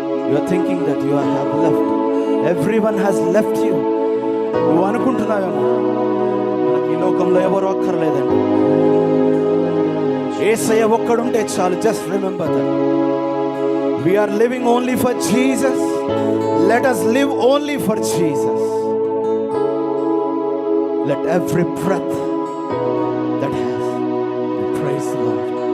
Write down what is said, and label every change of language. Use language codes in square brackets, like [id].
[en] You are thinking that you have left. Everyone has left you. [te] నువ్వు అనుకుంటున్నావేమో మనకి ఈ లోకంలో ఎవరు అక్కర్లేదండి. యేసయ్య ఒక్కడుంటే చాలు. [en] Just remember that we are living only for Jesus. Let us live only for Jesus. Let every breath that has praise the Lord.